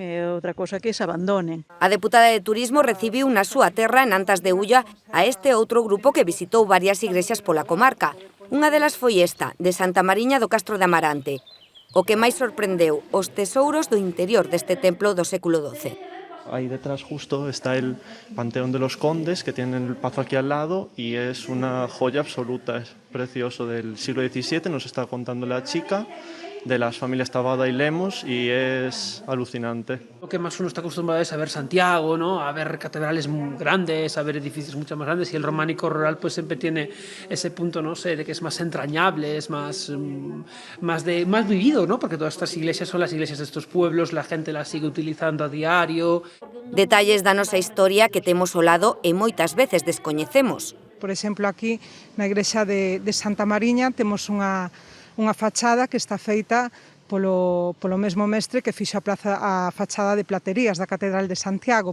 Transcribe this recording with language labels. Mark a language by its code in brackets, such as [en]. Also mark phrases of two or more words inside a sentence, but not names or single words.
[gl] E outra cosa que se abandonen. A deputada de Turismo recibiu na súa terra, en Antas de Ulla, a este outro grupo que visitou varias igrexas pola comarca. Unha delas foi esta, de Santa Mariña do Castro de Amarante. O que máis sorprendeu, os tesouros do interior deste templo do século XII. [es] Ahí detrás justo está el Panteón de los Condes, que tiene el pazo aquí al lado, y es una joya absoluta, es precioso, del siglo XVII, nos está contando la chica, de las familias Taboada y Lemos, y es alucinante. Lo que más uno está acostumbrado es a ver Santiago, ¿no? A ver catedrales muy grandes, a ver edificios mucho más grandes, y el románico rural pues siempre tiene ese punto, no sé, de que es más entrañable, es más vivido, ¿no? Porque todas estas iglesias son las iglesias de estos pueblos, la gente las sigue utilizando a diario. [gl] Detalles da nosa historia que temos ao lado e moitas veces descoñecemos. Por exemplo, aquí na igrexa de Santa Mariña temos unha fachada que está feita polo mesmo mestre que fixo a fachada de platerías da Catedral de Santiago.